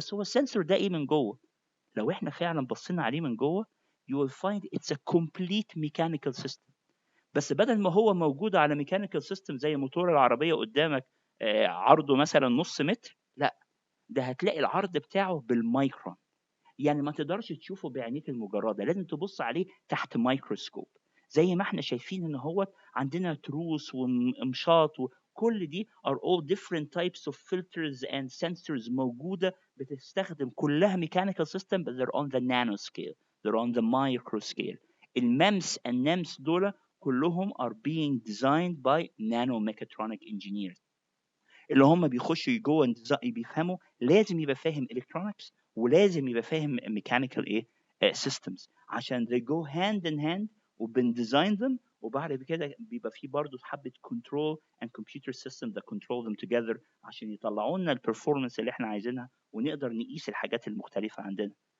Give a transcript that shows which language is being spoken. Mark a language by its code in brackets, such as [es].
[ar] بس هو السنسور ده ايه من جوه؟ لو احنا فعلا بصينا عليه من جوه [en] you will find it's a complete mechanical system. [ar] بس بدل ما هو موجود على ميكانيكال سيستم زي موتور العربيه قدامك عرضه مثلا نص متر لا ده هتلاقي العرض بتاعه بالمايكرون. يعني ما تقدرش تشوفه بعينيك المجرده لازم تبص عليه تحت مايكروسكوب. زي ما احنا شايفين ان هو عندنا تروس ومشاط وكل دي [en] are all different types of filters and sensors [ar] موجوده بتستخدم كلها [en] mechanical system but they're on the nano scale they're on the micro scale. [ar] الممس النمس دول كلهم [en] are being designed by nanomechatronic engineers [ar] اللي هم بيخشوا جوه بيفهموا لازم يبقى فاهم الكترونكس ولازم يبقى فاهم ميكانيكال ايه systems عشان [en] they go hand in hand [ar] وبنديزاين them وبعد كده بيبقى في برضه حبه [en] control and computer system that control them together [ar] عشان يطلعوا لنا البرفورمانس اللي احنا عايزينها ونقدر نقيس الحاجات المختلفه عندنا.